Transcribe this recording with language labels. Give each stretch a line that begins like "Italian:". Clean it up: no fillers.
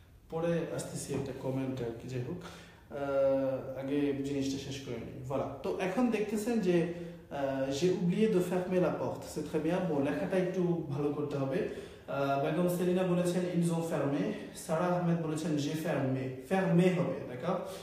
Bangla: পরে আসতেছি একটা কমেন্ট আর কি, যাই হোক আগে জিনিসটা শেষ করে নিই।
French: voilà,
Bangla: তো এখন দেখতেছেন যে
French: j'ai oublié de fermer la porte, c'est très bien।
Bangla: bon, লেখাটা একটু ভালো করতে হবে। বেগম সেলিনা বলেছেন
French: ils ont fermé,
Bangla: সারা আহমেদ বলেছেন
French: j'ai fermé, fermé
Bangla: হবে,
French: d'accord?